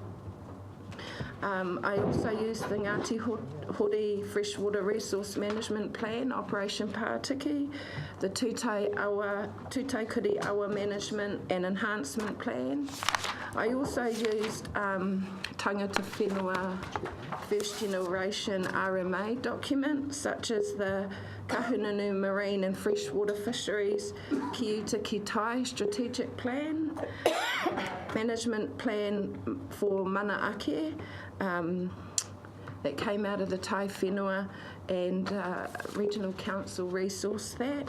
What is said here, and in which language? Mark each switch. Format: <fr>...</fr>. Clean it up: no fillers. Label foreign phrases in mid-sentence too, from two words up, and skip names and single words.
<en>I also used the Ngāti Hori Freshwater Resource Management Plan, Operation Pārtiki, the Tūtai Awa Management and Enhancement Plan. I also used</en> <mi>tangata whenua</mi> <en>first generation RMA documents, such as the Kahununu Marine and Freshwater Fisheries Kiuta Kitai Strategic Plan, Management Plan for Manaake, that came out of the Tai Whenua and Regional Council resourced that.</en>